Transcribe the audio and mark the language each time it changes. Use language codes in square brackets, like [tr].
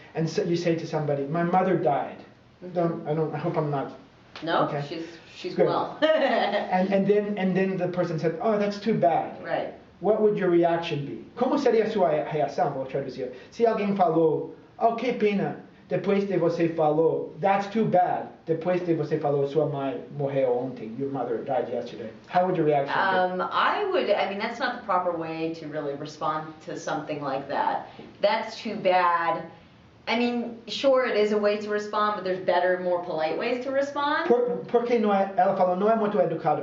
[en] And so you say to somebody, my mother died. I hope I'm not. No, Okay. she's Good. well. And then the person said, oh, that's too bad. Right. What would your reaction be? [pt] Como seria a sua reação? Vou traduzir. Se alguém falou, oh, que pena, depois de você falou, [en] that's too bad, [pt] depois de você falou, sua mãe morreu ontem, [en] your mother died yesterday. How would your reaction be? I mean, that's not the proper way to really respond to something like that. That's too bad. I mean, sure, it is a way to respond, but there's better, more polite ways to respond. [pt] Por que não é, ela falou, não é muito educado.